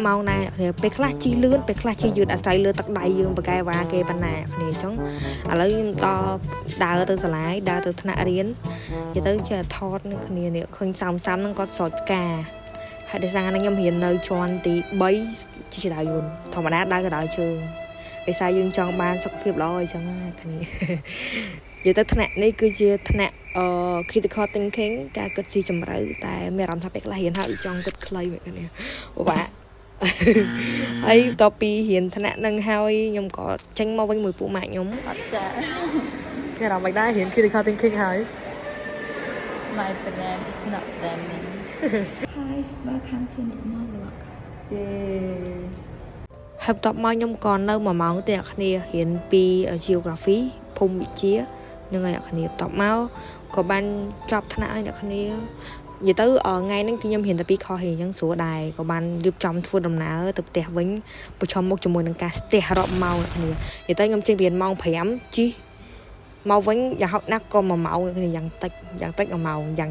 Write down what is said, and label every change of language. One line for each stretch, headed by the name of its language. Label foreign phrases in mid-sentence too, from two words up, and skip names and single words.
Khmer: ម៉ោងដែរពេលខ្លះជីលឿនពេលខ្លះជីយឺតអាស្រ័យលើទឹកដៃយើងបកកែវ៉ាគេប៉ុណ្ណាគ្នាអញ្ចឹងឥឡូវខ្ញុំដើរទៅសាលាដើរទៅថ្នាក់រៀន និយាយទៅជាថតនឹងគ្នានេះឃើញសាមហ្នឹងគាត់ស្រោចផ្កាហើយដោយសារខ្ញុំរៀននៅជាន់ទី3 ជីចដៅយន្តធម្មតាដើរក៏ដើរជើងដោយសារយើងចង់បានសុខភាពល្អអញ្ចឹងគ្នានិយាយទៅថ្នាក់នេះគឺជាថ្នាក់
English: critical thinking
Khmer: ការគិតស៊ីជម្រៅតែមានអារម្មណ៍ថាពេលខ្លះរៀនហើយចង់គិតខ្លីមែនគ្នាពិបាកហើយបន្ទាប់ពីរៀនថ្នាក់នឹងហើយខ្ញុំក៏ចេញមកវិញមួយពួកម៉ាក់ខ្ញុំអត់ចាគេអារម្មណ៍មិនដែររៀន
English: critical thinking
Khmer: ហើយ
English: My brand is not branding. Hi, welcome to Nigma Vlogs.
Khmer: ហើយបន្ទាប់មកខ្ញុំក៏នៅ1ម៉ោងទៀតអ្នកគ្នារៀនពី geography ភូមិវិទ្យានឹងឲ្យអ្នកគ្នាបន្ទាប់មកក៏បានចប់ថ្នាក់ឲ្យអ្នកគ្នានិយាយទៅថ្ងៃហ្នឹងគឺខ្ញុំរៀនតែ2ខុសហើយអញ្ចឹងស្រួលដែរក៏បានរៀបចំធ្វើដំណើរទៅផ្ទះវិញប្រឈមមុខជាមួយនឹងការស្ទះរាប់ម៉ោងអ្នកគ្នានិយាយទៅខ្ញុំចេញពីរៀនម៉ោង 5 ជិះមកវិញយ៉ាងហោចណាស់ក៏1ម៉ោងគ្នាយ៉ាងតិច1ម៉ោងយ៉ាង